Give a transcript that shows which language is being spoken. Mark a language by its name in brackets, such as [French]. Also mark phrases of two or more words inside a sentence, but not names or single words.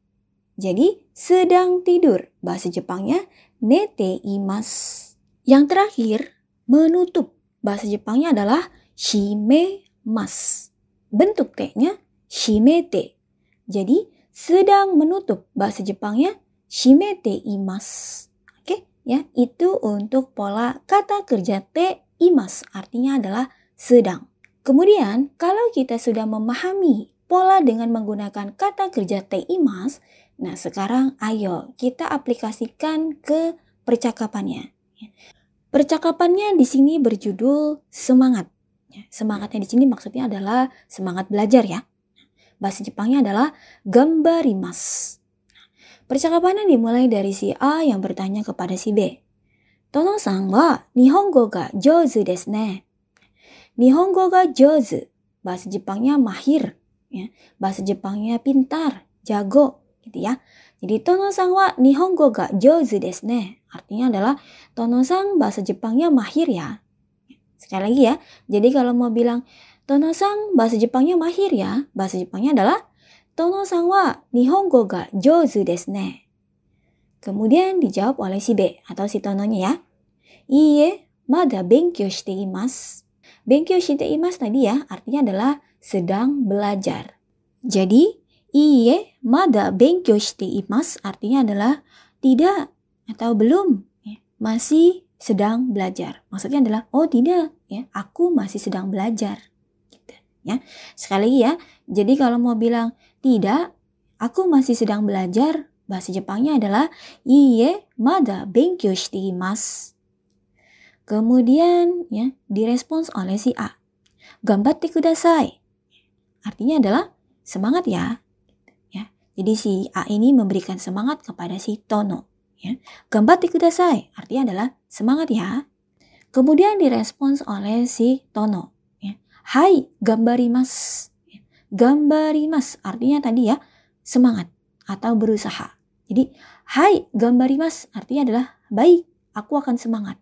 [Indonesian] Jadi, sedang tidur, bahasa Jepangnya [Japanese] 寝ています. [Indonesian] Yang terakhir, menutup, bahasa Jepangnya adalah shimemasu. Bentuk te-nya shimete. Jadi, sedang menutup, bahasa Jepangnya [Japanese] 閉めています. [Indonesian] Oke, ya, itu untuk pola kata kerja [Japanese] ています, [Indonesian] artinya adalah sedang. Kemudian, kalau kita sudah memahami pola dengan menggunakan kata kerja [Japanese] ています, [Indonesian] nah sekarang ayo kita aplikasikan ke percakapannya. Percakapannya di sini berjudul semangat. Semangatnya di sini maksudnya adalah semangat belajar ya. Bahasa Jepangnya adalah gambarimasu. Percakapannya dimulai dari si A yang bertanya kepada si B. [Japanese] トノさんは日本語が上手ですね. 日本語が上手. [Indonesian] Bahasa Jepangnya mahir. Ya. Bahasa Jepangnya pintar, jago gitu ya. [Japanese] Jadi トノさんは日本語が上手ですね. [Indonesian] Artinya adalah Tono-san bahasa Jepangnya mahir ya. Sekali lagi ya. Jadi kalau mau bilang Tono-san bahasa Jepangnya mahir ya. Bahasa Jepangnya adalah [Japanese] トノさんは日本語が上手ですね. [Indonesian] Kemudian dijawab oleh si B atau si Tononya ya. [Japanese] いいえ、まだ勉強しています. 勉強しています [Indonesian] tadi ya, artinya adalah sedang belajar. Jadi, [Japanese] いいえ、まだ勉強しています [Indonesian] artinya adalah tidak atau belum, ya, masih sedang belajar. Maksudnya adalah, oh tidak, ya, aku masih sedang belajar. Gitu, ya. Sekali lagi ya, jadi kalau mau bilang tidak, aku masih sedang belajar, bahasa Jepangnya adalah [Japanese] いいえ、まだ勉強しています. [Indonesian] Kemudian ya direspons oleh si A. [Japanese] 頑張ってください. [Indonesian] Artinya adalah semangat ya. Ya. Jadi si A ini memberikan semangat kepada si Tono. Ya. [Japanese] 頑張ってください. [Indonesian] Artinya adalah semangat ya. Kemudian direspons oleh si Tono. [Japanese] Ya. はい、頑張ります. Ya. [Indonesian] Gambarimasu artinya tadi ya semangat atau berusaha. Jadi [Japanese] はい、頑張ります [Indonesian] artinya adalah baik, aku akan semangat.